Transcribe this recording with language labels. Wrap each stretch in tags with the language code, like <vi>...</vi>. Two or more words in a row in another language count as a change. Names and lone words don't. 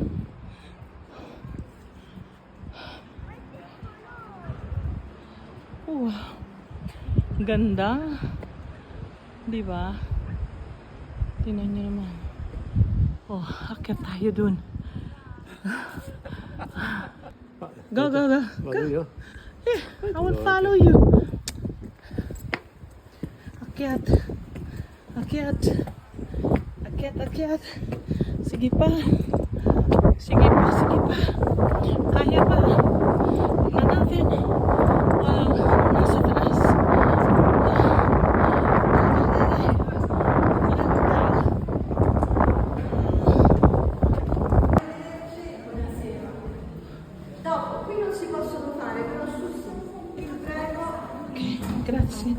<tl>Ganda. Di ba? Tingnan niyo naman. Oh, akyat tayo dun.</tl> <en>Go, go, go.</en> <it>Vado io?</it> <en>I will follow you.</en> <tl>Akyat. Akyat. Akyat, akyat. Sige pa. Sige pa, sige pa. Kaya pa. Tingnan natin. Wow, nasa taas.</tl> <it>Okay, grazie.</it>